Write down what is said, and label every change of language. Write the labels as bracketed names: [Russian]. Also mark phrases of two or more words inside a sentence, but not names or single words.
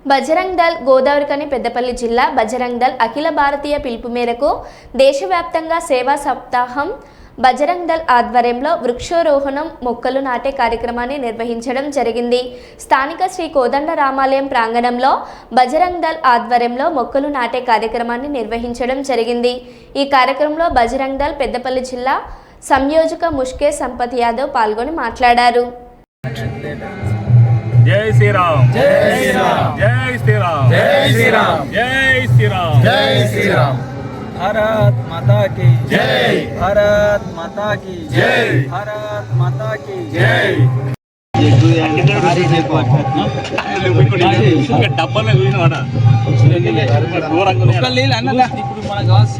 [Telugu] బజరంగ్ దళ్ గోదావరికని పెద్దపల్లి జిల్లా బజరంగ్ దళ్ అఖిల భారతీయ పిలుపు మేరకు దేశవ్యాప్తంగా సేవా సప్తాహం బజరంగ్ దళ్ ఆధ్వర్యంలో వృక్షారోహణం మొక్కలు నాటే కార్యక్రమాన్ని నిర్వహించడం జరిగింది. స్థానిక శ్రీ కోదండ రామాలయం ప్రాంగణంలో బజరంగ్ దళ్ ఆధ్వర్యంలో మొక్కలు నాటే కార్యక్రమాన్ని నిర్వహించడం జరిగింది. ఈ కార్యక్రమంలో బజరంగ్ దళ్ పెద్దపల్లి జిల్లా సంయోజక ముష్కే సంపత్ యాదవ్ పాల్గొని మాట్లాడారు. జై శ్రీరామ్, జై శ్రీరామ్, జై శ్రీరామ్, జై శ్రీరామ్, జై శ్రీరామ్, జై శ్రీరామ్. [Hindi] भारत माता की जय, भारत माता की जय, भारत माता की जय. [Telugu] డబ్బాలో చూసినవాడ ఇప్పుడు మనకు